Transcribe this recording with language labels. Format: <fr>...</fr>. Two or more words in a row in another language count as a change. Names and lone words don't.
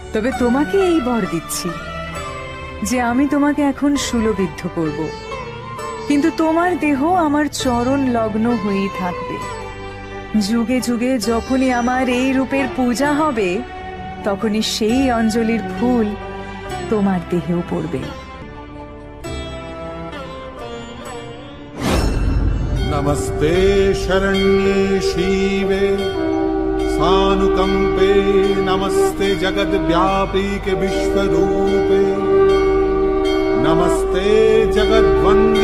<bn>তবে তোমাকে এই বর দিচ্ছি, যে আমি তোমাকে এখন শূলবিদ্ধ করব, কিন্তু তোমার দেহ আমার চরণ লগ্ন হয়েই থাকবে। যুগে যুগে যখনই আমার এই রূপের পূজা হবে, তখনই সেই অঞ্জলির ফুল তোমার দেহেও পড়বে।</bn> <sa>नमस्ते शरण्ये शिवे सानुकंपे, नमस्ते जगद्व्यापी के विश्वरूपे, नमस्ते जगद्वंदनीये</sa>